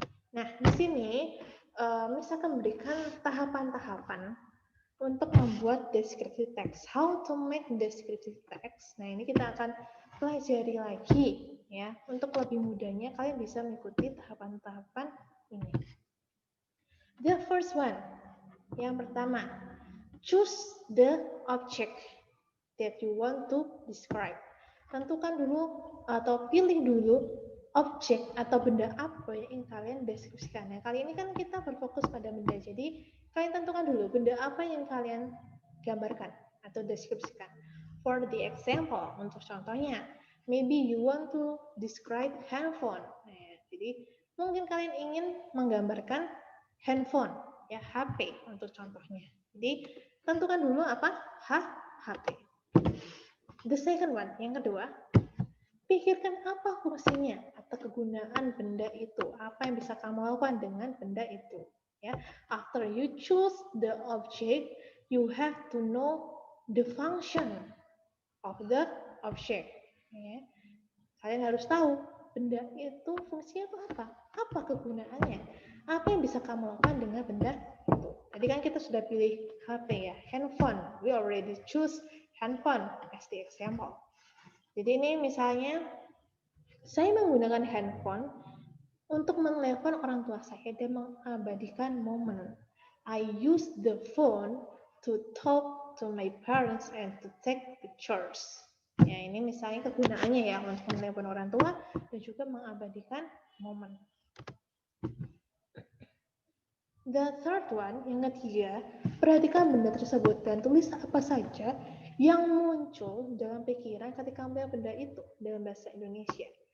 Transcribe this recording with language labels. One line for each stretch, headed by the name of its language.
Indonesian: Nah, di sini Miss akan memberikan tahapan-tahapan untuk membuat descriptive text.
English: How to make descriptive text.
Indonesian: Nah, ini kita akan pelajari lagi ya. Untuk lebih mudahnya kalian bisa mengikuti tahapan-tahapan ini.
English: The first one.
Indonesian: Yang pertama,
English: choose the object that you want to describe.
Indonesian: Tentukan dulu atau pilih dulu objek atau benda apa yang kalian deskripsikan. Nah, kali ini kan kita berfokus pada benda. Jadi, kalian tentukan dulu benda apa yang kalian gambarkan atau deskripsikan.
English: For the example,
Indonesian: untuk contohnya,
English: maybe you want to describe handphone.
Indonesian: Nah, jadi mungkin kalian ingin menggambarkan handphone, ya HP untuk contohnya. Jadi tentukan dulu apa HP.
English: The second one,
Indonesian: yang kedua, pikirkan apa fungsinya kata kegunaan benda itu. Apa yang bisa kamu lakukan dengan benda itu?
English: Ya, after you choose the object, you have to know the function of the object.
Indonesian: Ya. Kalian harus tahu benda itu fungsinya itu apa? Apa kegunaannya? Apa yang bisa kamu lakukan dengan benda itu? Tadi kan kita sudah pilih HP ya, handphone.
English: We already choose handphone as the example.
Indonesian: Jadi ini misalnya saya menggunakan handphone untuk menelepon orang tua saya dan mengabadikan momen.
English: I use the phone to talk to my parents and to take pictures.
Indonesian: Ya, ini misalnya kegunaannya ya untuk menelepon orang tua dan juga mengabadikan momen.
English: The third one,
Indonesian: yang ketiga, perhatikan benda tersebut dan tulis apa saja yang muncul dalam pikiran ketika melihat benda itu dalam bahasa Indonesia.